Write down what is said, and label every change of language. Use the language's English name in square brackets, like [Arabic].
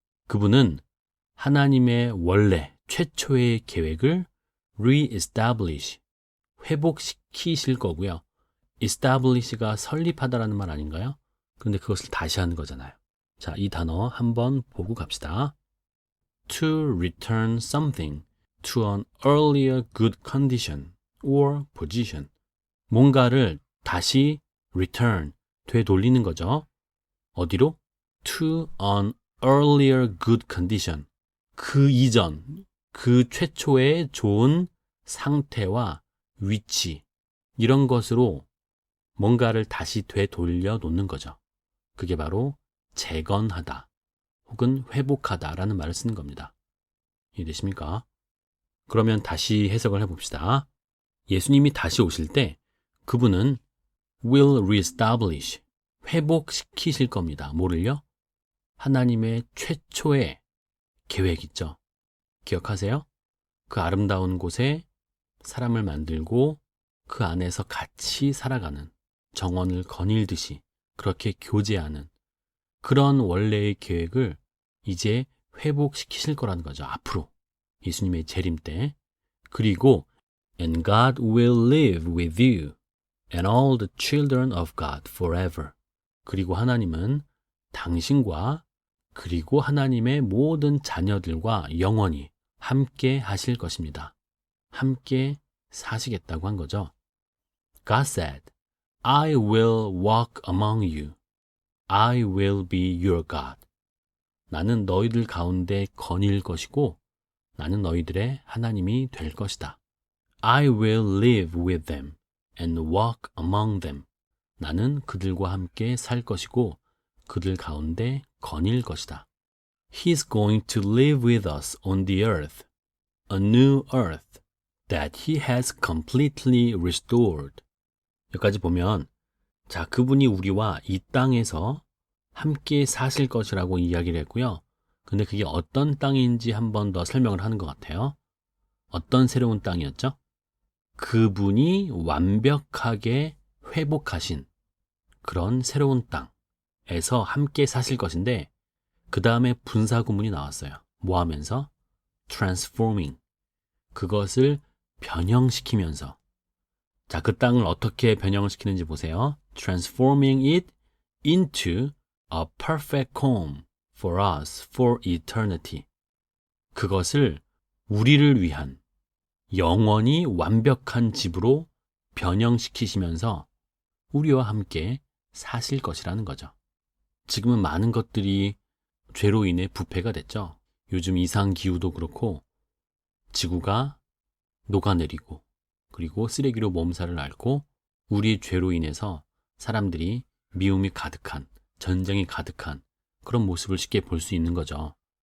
[Korean] 그분은 하나님의 원래 최초의 계획을 re-establish, 회복시키실 거고요. establish가 설립하다라는 말 아닌가요? 그런데 그것을 다시 하는 거잖아요. 자, 이 단어 한번 보고 갑시다. [English] To return something to an earlier good condition or position. [Korean] 뭔가를 다시 return, 되돌리는 거죠. 어디로? [English] To an earlier good condition. [Korean] 그 이전, 그 최초의 좋은 상태와 위치, 이런 것으로 뭔가를 다시 되돌려 놓는 거죠. 그게 바로 재건하다 혹은 회복하다라는 말을 쓰는 겁니다. 이해되십니까? 그러면 다시 해석을 해봅시다. 예수님이 다시 오실 때 그분은 will reestablish, 회복시키실 겁니다. 뭐를요? 하나님의 최초의 계획 있죠. 기억하세요? 그 아름다운 곳에 사람을 만들고 그 안에서 같이 살아가는, 정원을 거닐듯이 그렇게 교제하는 그런 원래의 계획을 이제 회복시키실 거라는 거죠. 앞으로 예수님의 재림 때. [English] 그리고 And God will live with you and all the children of God forever. [Korean] 그리고 하나님은 당신과 그리고 하나님의 모든 자녀들과 영원히 함께 하실 것입니다. 함께 사시겠다고 한 거죠. [English] God said, I will walk among you. I will be your God. [Korean] 나는 너희들 가운데 거닐 것이고 나는 너희들의 하나님이 될 것이다. [English] I will live with them and walk among them. [Korean] 나는 그들과 함께 살 것이고 그들 가운데 거닐 것이다. [English] He's going to live with us on the earth, a new earth that he has completely restored. [Korean] 여기까지 보면 자, 그분이 우리와 이 땅에서 함께 사실 것이라고 이야기를 했고요. 근데 그게 어떤 땅인지 한 번 더 설명을 하는 것 같아요. 어떤 새로운 땅이었죠? 그분이 완벽하게 회복하신 그런 새로운 땅에서 함께 사실 것인데 그 다음에 분사구문이 나왔어요. 뭐 하면서? transforming. 그것을 변형시키면서. 자, 그 땅을 어떻게 변형을 시키는지 보세요. [English] transforming it into a perfect home for us for eternity. [Korean] 그것을 우리를 위한 영원히 완벽한 집으로 변형시키시면서 우리와 함께 사실 것이라는 거죠. 지금은 많은 것들이 죄로 인해 부패가 됐죠. 요즘 이상기후도 그렇고 지구가 녹아내리고 그리고 쓰레기로 몸살을 앓고 우리의 죄로 인해서 사람들이 미움이 가득한, 전쟁이 가득한 그런 모습을 쉽게 볼 수 있는 거죠.